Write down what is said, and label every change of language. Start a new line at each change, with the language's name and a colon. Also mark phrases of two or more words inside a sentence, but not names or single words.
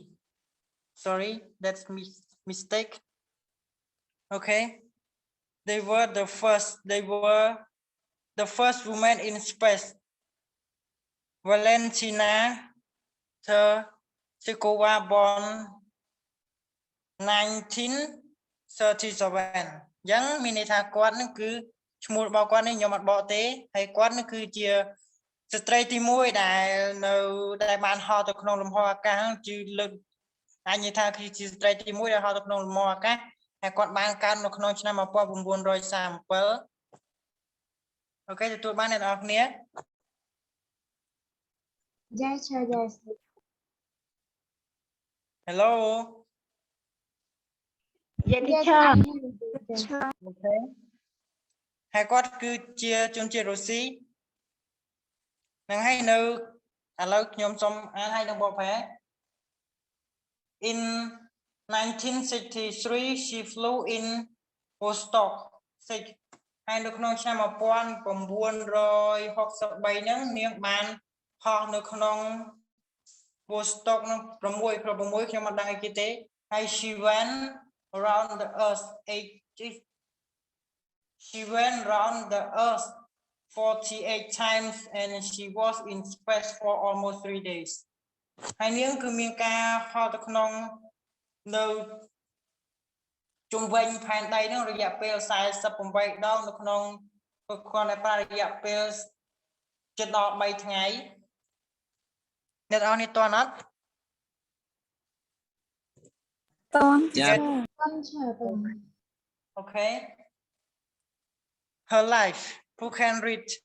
English: Sorry, that's mistake. Okay. They were the first woman in space.
Khmer: Valentina Tereskova born 1937 អញ្ចឹងមានន័យថាគាត់នឹងគឺឈ្មោះរបស់គាត់នេះខ្ញុំអត់បកទេហើយគាត់នឹងគឺជាស្ត្រីទី1ដែលបានហោះទៅក្នុងលំហអាកាសគឺលើកអាចនិយាយថាគឺជាស្ត្រីទី1ដែលហោះទៅក្នុងលំហអាកាសហើយគាត់បានកើតនៅក្នុងឆ្នាំ1937អូខេទទួលបានអ្នកនរគ្នា
English: Yes, sir, yes. Hello. Yes, teacher.
Khmer: Okay. ហើយគាត់គឺជាជនជាតិរុស្ស៊ីនឹងឲ្យនៅឥឡូវខ្ញុំសូមអានឲ្យនឹងបកប្រែ
English: In 1963 she flew in Vostok
Khmer: ហើយនៅក្នុងឆ្នាំ1963 ហ្នឹងនាងបានហោះនៅក្នុង Vostok នឹង6ខ្ញុំមិនដឹងអីគេទេហើយ
English: she went around the earth 48 times and she was in space for almost 3 days ហើយ
Khmer: នាងគឺមានការហោះទៅក្នុងនៅជុំវិញផែនដីនោះរយៈពេល48ដងនៅក្នុងគាត់តែរយៈពេលជិតដល់3ថ្ងៃអ្នកនរនេះតើអត់ Okay.
English: Her life. Who can read?